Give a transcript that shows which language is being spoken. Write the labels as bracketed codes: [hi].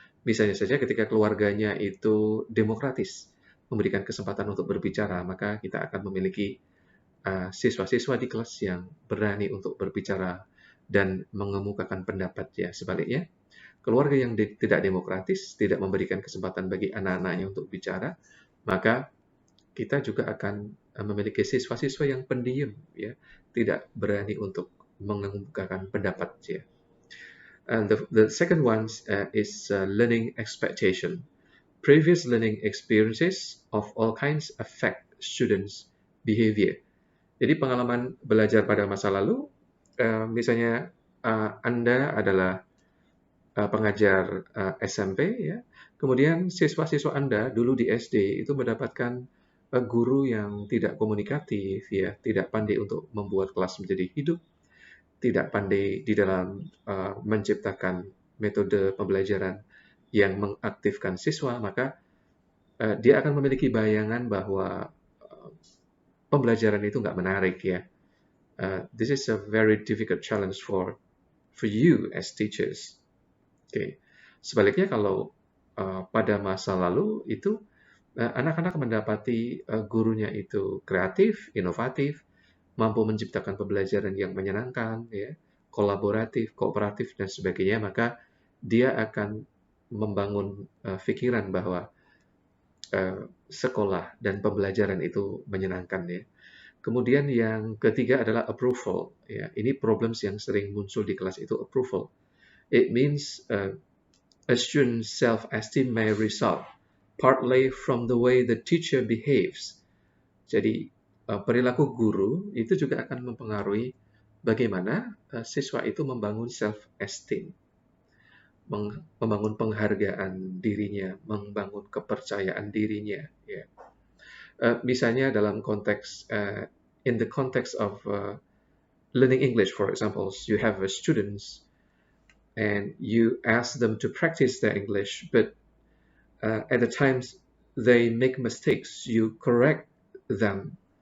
[id] Misalnya saja ketika keluarganya itu demokratis, memberikan kesempatan untuk berbicara, maka kita akan memiliki siswa-siswa di kelas yang berani untuk berbicara dan mengemukakan pendapat, ya. Sebaliknya, keluarga yang tidak demokratis, tidak memberikan kesempatan bagi anak-anaknya untuk bicara, maka kita juga akan memiliki siswa-siswa yang pendiam, ya, tidak berani untuk mengemukakan pendapat, ya. [en] And the second one is learning expectation. Previous learning experiences of all kinds affect students' behavior. [id] Jadi pengalaman belajar pada masa lalu, misalnya Anda adalah pengajar SMP, ya. Kemudian siswa-siswa Anda dulu di SD itu mendapatkan guru yang tidak komunikatif, ya, tidak pandai untuk membuat kelas menjadi hidup, tidak pandai di dalam menciptakan metode pembelajaran yang mengaktifkan siswa, maka dia akan memiliki bayangan bahwa pembelajaran itu nggak menarik, ya. [en] This is a very difficult challenge for you as teachers. Okay. [id] Sebaliknya kalau pada masa lalu itu anak-anak mendapati gurunya itu kreatif, inovatif, mampu menciptakan pembelajaran yang menyenangkan, ya, kolaboratif, kooperatif, dan sebagainya, maka dia akan membangun pikiran bahwa sekolah dan pembelajaran itu menyenangkan, ya. Kemudian yang ketiga adalah approval, ya. Ini problems yang sering muncul di kelas itu approval. [en] It means a student's self-esteem may result partly from the way the teacher behaves. [id] Jadi perilaku guru itu juga akan mempengaruhi bagaimana siswa itu membangun self-esteem, membangun penghargaan dirinya, membangun kepercayaan dirinya. Ya. Misalnya dalam konteks, [en] in the context of learning English, for example, you have students and you ask them to practice their English, but at the times they make mistakes, you correct them.